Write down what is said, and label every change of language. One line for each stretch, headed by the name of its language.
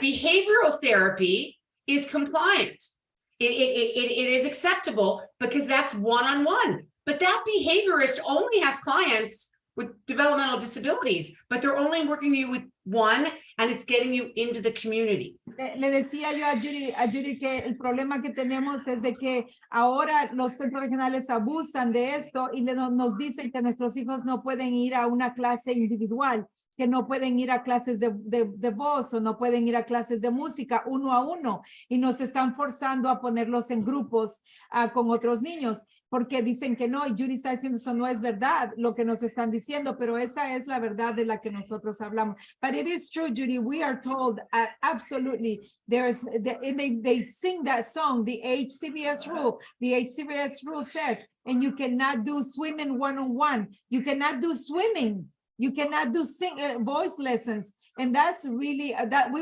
English: Behavioral therapy is compliant. It is acceptable because that's one-on-one. But that behaviorist only has clients with developmental disabilities, but they're only working you with one, and it's getting you into the community.
Spanish: Le decía yo a Judy que el problema que tenemos es de que ahora los centros regionales abusan de esto y nos dicen que nuestros hijos no pueden ir a una clase individual, que no pueden ir a clases de voz o no pueden ir a clases de música uno a uno, y nos están forzando a ponerlos en grupos con otros niños, porque dicen que no, y Judy está diciendo eso no es verdad lo que nos están diciendo, pero esa es la verdad de la que nosotros hablamos.
English: But it is true, Judy, we are told absolutely, they sing that song, the HCBS rule. The HCBS rule says, and you cannot do swimming one-on-one. You cannot do swimming. You cannot do voice lessons, and that's really that we